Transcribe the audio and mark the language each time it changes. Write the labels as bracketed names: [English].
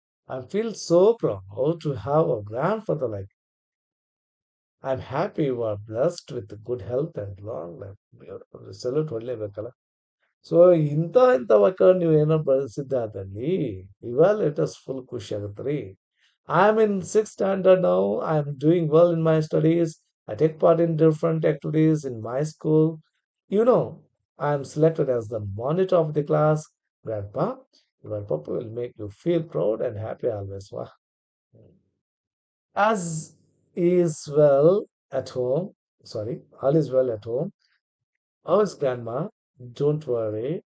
[English] I feel so proud to have a grandfather like you. I'm happy you are blessed with good health and long life. Beautiful. [Kannada] Salute ಹೊಡ್ಲೇಬೇಕಲ್ಲ. So ಇಂಥ ವಾಕ್ಯಗಳನ್ನ ನೀವು ಏನೋ ಬಳಸಿದ್ದಾದಲ್ಲಿ ಇವಾಗ latest full ಖುಷಿ ಆಗುತ್ತ್ರಿ. [English] I am in six standard now. I am doing well in my studies. I take part in different activities in my school. You know, I am selected as the monitor of the class. Grandpa, your papa will make you feel proud and happy always. Wow. As is well at home. Sorry, all is well at home. How is grandma? Don't worry.